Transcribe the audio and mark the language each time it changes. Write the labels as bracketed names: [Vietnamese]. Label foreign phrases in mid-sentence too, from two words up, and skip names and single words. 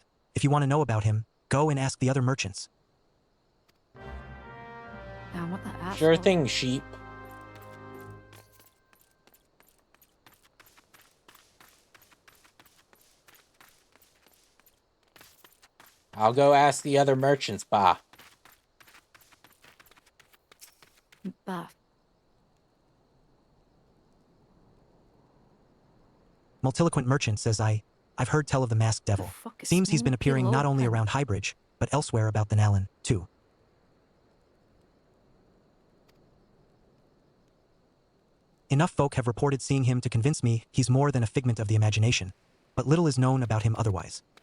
[English] If you want to know about him, go and ask the other merchants. Now what the asshole? Sure thing, sheep. I'll go ask the other merchants, bah. Bah. Multiloquent merchant says I've heard tell of the masked devil. Fuck is Seems he's been appearing not only multiloquent? around Highbridge, but elsewhere about the Nalan, too. Enough folk have reported seeing him to convince me he's more than a figment of the imagination, but little is known about him otherwise.